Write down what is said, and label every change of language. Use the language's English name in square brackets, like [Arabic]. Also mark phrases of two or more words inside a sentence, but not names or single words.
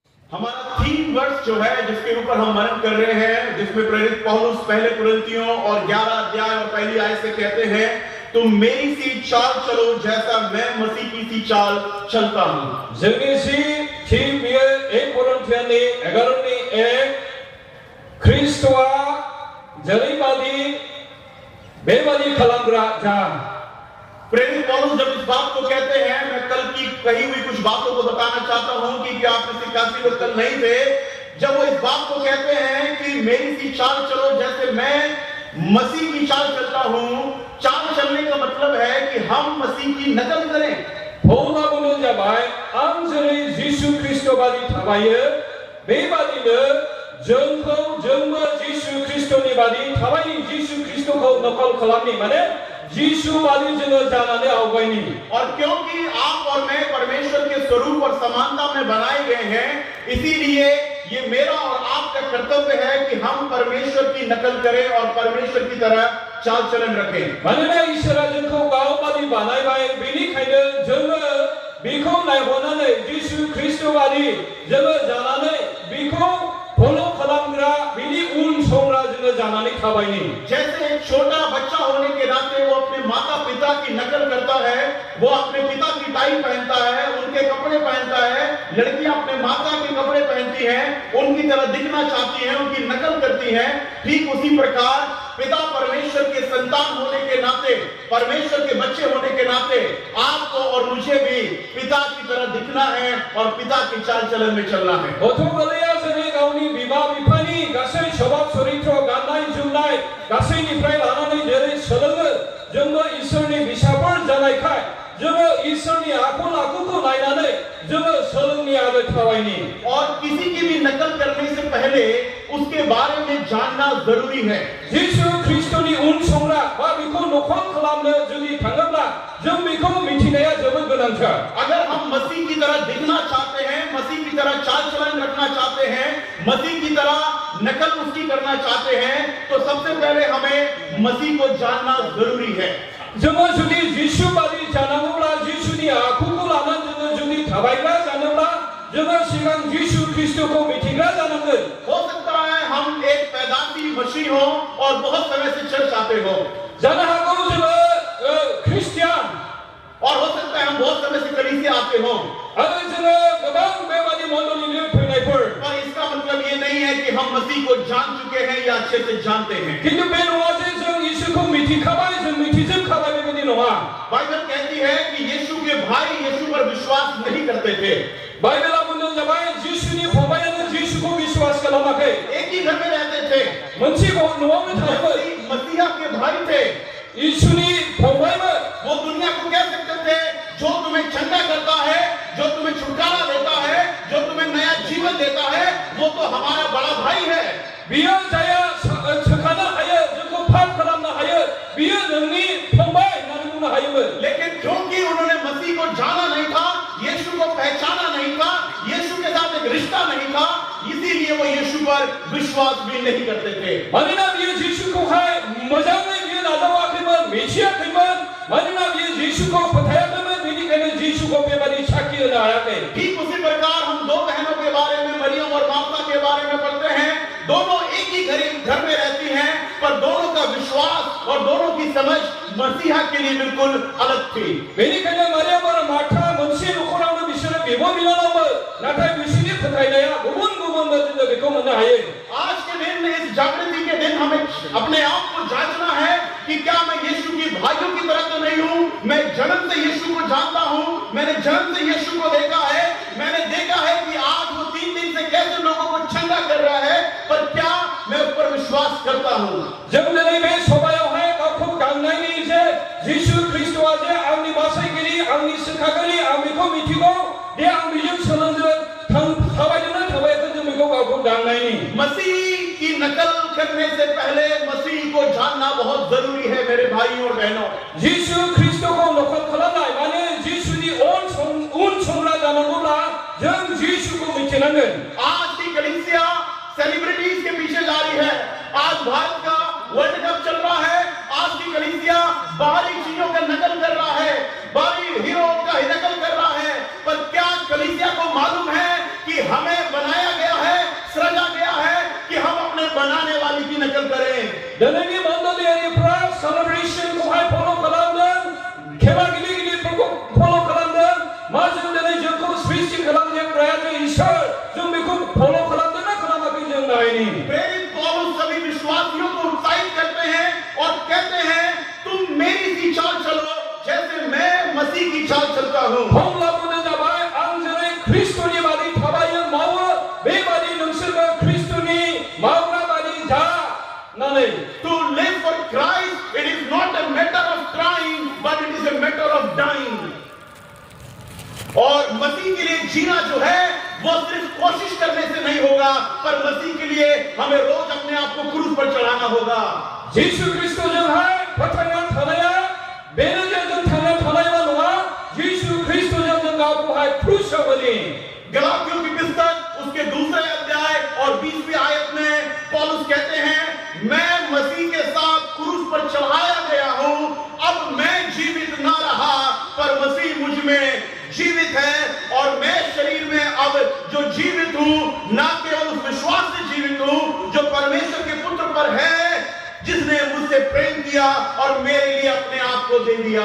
[Hindi] हमारा 3 वर्ष जो है जिसके ऊपर हम मनन कर रहे हैं, जिसमें प्रेरित पौलुस पहले कुरिन्थियों और 11 अध्याय और पहली आयत से कहते हैं, तुम मेरी सी चाल चलो जैसा मैं मसीह की सी चाल चलता हूं। [Bodo] जोंनि थीम बियो 1 कोरिन्थियानि 11नि 1 ख्रीष्टआ जेरैबादि बेबादि खालामग्रा जा। [Hindi] प्रेरित पौलुस जब इस बात को कहते हैं, मैं कल की कही हुई कुछ बातों को बताना चाहता हूं कि आप में से काफी लोग कल नहीं थे, जब वो इस बात को कहते हैं कि मेरी सी चाल चलो जैसे मैं मसीह की चाल चलता हूं। चाल चलने का मतलब है कि हम मसीह की नकल करें। [Bodo] पौला बुंनाया जाबाय, आं जेरै जिसु ख्रीष्ट बादि थाबायो बेबादिनो जोंबो जिसु ख्रीष्टनि बादि थाबायनि जिसु ख्रीष्टखौ नकल खालामनि, माने जिसु बादि जोङो जानानै आवगायनि। [Hindi] और क्योंकि आप और मैं परमेश्वर के स्वरूप और समानता में बनाए गए हैं, इसीलिए ये मेरा और आपका कर्तव्य है कि हम परमेश्वर की नकल करें और परमेश्वर की तरह चाल चलन रखें। [Bodo] मानोना इसोरा जोंखौ गाव बादि बानायबाय, बेनिखायनो जोङो बेखौ नायहरनानै जिसु ख्रीष्ट बादि जोङो जानानै बेखौ फलो खालामग्रा, बेनि उन संग्रा जोङो जानानै थाबायनि। [Hindi] जैसे एक छोटा बच्चा होने के नाते वो अपने माता पिता की नकल करता है, वो अपने पिता की टाई पहनता है, उनके कपड़े पहनता है। लड़कियां अपने माता के कपड़े पहनती हैं, उनकी तरह दिखना चाहती हैं, उनकी नकल करती हैं। ठीक उसी प्रकार पिता परमेश्वर के संतान होने के नाते, परमेश्वर के बच्चे होने के नाते आपको और मुझे भी पिता की तरह दिखना है और पिता की चाल चलन में चलना है। [Bodo] गथ'फोरा जेरै गावनि बिमा बिफानि गासै स्वभाव चरित्र, गाननाय जोमनाय गासैनिफ्राय लानानै जेरै सोलोङो, जोंबो इसोरनि फिसाफोर जानायखाय जोङो इसोरनि आखल आखुखौ नायनानै जोङो सोलोंनि आरो थाबायनि। [Hindi] और किसी की भी नकल करने से पहले उसके बारे में जानना जरूरी है। [Bodo] जिसु ख्रीष्टनि उन संग्रा बा बेखौ नकल खालामनो जुदि थाङोब्ला जों बेखौ मिथिनाया जोबोद गोनांथार। [Hindi] अगर हम मसीह की तरह दिखना चाहते हैं, मसीह की तरह चाल चलन रखना चाहते हैं, मसीह की तरह नकल उसकी करना चाहते हैं, तो सबसे पहले हमें मसीह को जानना जरूरी है। [Bodo] जोङो जुदि जिसु बादि जानांगौब्ला, जिसुनि आखुखौ लानानै जोङो जुदि थाबायग्रा जानोब्ला जोङो सिगां जिसु ख्रीष्टखौ मिथिग्रा जानांगोन। [Hindi] हो सकता है हम एक पैदाशी मसीह हो और बहुत समय से चर्च आते हो, [Bodo] जानो हागौ जोङो ख्रिस्टियान, [Hindi] और हो सकता है हम बहुत समय से कलीसिया आते हो, [Bodo] आरो जोङो गोबां बेबादि मण्डलीनि फैनायफोर। [Hindi] पर इसका मतलब ये नहीं है कि हम मसीह को जान चुके हैं या अच्छे से जानते हैं। [Bodo] किन्तु बे नङा जे जों यीशुखौ मिथिखाबाय, जों मिथिजोबखाबाय, बेबादि नङा। [Hindi] बाइबल कहती है कि यीशु के भाई यीशु पर विश्वास नहीं करते थे। [Bodo] बाइबेला बुंदों जाबाय, जिसुनि फंबायानो जिसुखौ विश्वास खालामाखै। [Hindi] एक ही घर में रहते थे, [Bodo] मोनसे न'आवनो थायोमोन। [Hindi] मसीहा के भाई थे, [Bodo] यीशुनि फंबायमोन। [Hindi] वो दुनिया को कह सकते थे, जो तुम्हें चंगा करता है, जो तुम्हें छुटकारा देता है, जो तुम्हें नया जीवन देता है, वो तो हमारा बड़ा भाई है। [Bodo] बियो जाया सोखानो हायो, जोंखौ फाफ खालामनो हायो, बियो नोंनि फंबाय होननानै बुंनो हायोमोन। [Hindi] लेकिन क्योंकि उन्होंने मसीह को जाना नहीं था, यीशु को पहचाना नहीं था, यीशु के साथ एक रिश्ता नहीं था, इसीलिए वो यीशु पर विश्वास भी नहीं करते थे। [Bodo] मानोना बियो जिसुखौहाय मोजाङै बियो नाजावाखैमोन, मिथियाखैमोन। मानोना बियो जिसुखौ फोथायाखैमोन, बेनिखायनो जिसुखौ बेबादि साखि होनो हायाखै। [Hindi] ठीक उसी प्रकार हम 2 बहनों के बारे में, मरियम और मार्था के बारे में पढ़ते हैं। दोनों एक ही घर में रहती हैं, पर दोनों का विश्वास और दोनों की समझ मसीहा के लिए बिल्कुल अलग थी। [Bodo] बेनिखायनो मरियम आरो मार्था मोनसे नखरावनो बिसोरो बिब' बिनानावमोन, नाथाय बिसोरनि फोथायनाया गुबुन गुबुनमोन, जोङो बेखौ मोननो हायो। [Hindi] आज के दिन, इस जागृति के दिन हमें अपने आप को जांचना है कि क्या मैं यीशु की भाइयों की तरह तो नहीं हूं। मैं जन्म से यीशु को जानता हूं, मैंने जन्म से यीशु को देखा है, मैंने देखा है कि आज वो 3 दिन से कैसे लोगों को चंगा कर रहा है, पर क्या मैं उस पर विश्वास करता हूं। [Bodo] जों दिनै बे सभायावहाय गावखौ गांनायनि जे जिसु ख्रीष्टआ जे आंनि बासायगिरि, आंनि सोखागिरि, आं बेखौ मिथिगौ दे आं बेजों सोलोंदों, थाबायदोंना थाबायाखै, जों बेखौ गावखौ गांनायनि। [Hindi] मसीह की नकल करने से पहले मसीह को जानना बहुत जरूरी है मेरे भाइयों और बहनों। [Bodo] जिसु ख्रीष्टखौ नकल खालामनाय माने जिसुनि उन संग्रा जानांगौब्ला जों जिसुखौ मिथिनांगोन। [Hindi] आज की कलीसिया सेलिब्रिटीज के पीछे जा रही है। आज भारत का वर्ल्ड कप चल रहा है, आज की कलीसिया बाहरी चीजों का नकल कर रहा है, बाहरी हीरो का नकल कर रहा है, पर क्या कलीसिया को मालूम है कि हमें बनाया नकल करें। [Bodo] दिनैनि मण्डलियारिफ्रा सेलिब्रेशनखौहाय फल' खालामदों, खेला गेलेगिरिफोरखौ फल' खालामदों। मा जों दिनै जोंखौ सृष्टि खालामजेनग्राया जों इसोर, जों बेखौ फल' खालामदों ना खालामाखै जों नायनि। [Hindi] प्रेरित पौलुस सभी विश्वासियों को उत्साहित करते हैं और कहते हैं तुम मेरी सी चाल चलो जैसे मैं मसीह की चाल चलता हूँ। [Bodo] फंलाबोनो जाबाय आं जेरै ख्रिस्ट'नि बादि थाबायो मावो बेबादि नोंसोरबो ख्रिस्ट'नि मावग्रा बादि जा होननानै। [English] To live for Christ, it is not a matter of trying, but it is a matter of dying. [Hindi] और मसीह के लिए जीना जो है वो सिर्फ कोशिश करने से नहीं होगा, पर मसीह के लिए हमें रोज अपने आप को क्रूस पर चढ़ाना होगा। [Bodo] जिसु ख्रिस्ट'जोंहाय फोथांना थानाया बेनो जे जों थांना थानायल' नङा, जिसु ख्रिस्ट'जों जों गावखौहाय क्रुसाव होनि। [Hindi] गलातियों की पुस्तक उसके दूसरे अध्याय और 20वीं आयत में पौलुस कहते हैं मैं मसीह के साथ क्रूस पर चढ़ाया गया हूं, अब मैं जीवित ना रहा पर मसीह मुझ में जीवित है और मैं शरीर में अब जो जीवित हूं ना केवल उस विश्वास से जीवित हूं जो परमेश्वर के पुत्र पर है जिसने मुझसे प्रेम किया और मेरे लिए अपने आप को दे दिया।